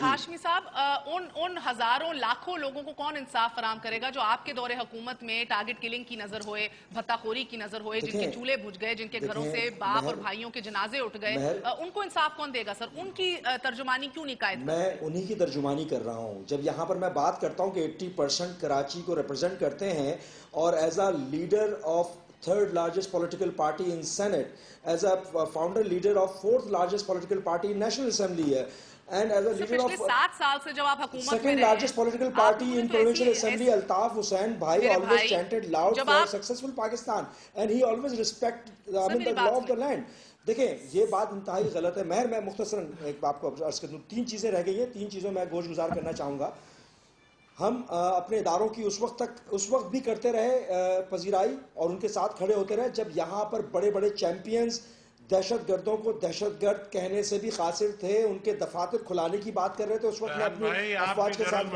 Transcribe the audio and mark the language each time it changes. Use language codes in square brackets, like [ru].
[ur] ہاشمی صاحب ان ہزاروں لاکھوں لوگوں کو کون انصاف فراہم کرے گا جو آپ کے دور حکومت میں ٹارگٹ کلنگ کی نظر ہوئے بھتہ خوری کی نظر ہوئے جن کے چولہے بجھ گئے جن کے گھروں سے باپ اور بھائیوں کے جنازے اٹھ گئے ان کو انصاف کون دے گا سر؟ ان کی ترجمانی کیوں نہیں قائد؟ میں انہی کی ترجمانی کر رہا ہوں. جب یہاں پر میں بات کرتا ہوں کہ 80% کراچی کو ریپرزینٹ کرتے ہیں اور [en] as a leader of third largest political party in Senate, as a founder leader of fourth largest political party in National Assembly [ur] ہے [en] and as a leader of [ur] 7 سال سے جب آپ حکومت میں [en] second largest political party in Provincial Assembly. Altaf Hussain bhai always chanted loud for successful Pakistan and he always respect the law of the land. [ur] دیکھیں یہ بات انتہائی غلط ہے. میں مختصراً ایک آپ کو عرض کر دوں 3 چیزیں رہ گئی ہیں 3 چیزوں میں گوش گزار کرنا چاہوں گا. ہم اپنے اداروں کی اس وقت بھی کرتے رہے پذیرائی اور ان کے ساتھ کھڑے ہوتے رہے جب یہاں پر بڑے بڑے چیمپئنز دہشت گردوں کو دہشت گرد کہنے سے بھی قاصر تھے ان کے دفاتر کھلانے کی بات کر رہے تھے اس وقت میں اپنی افواج کے ساتھ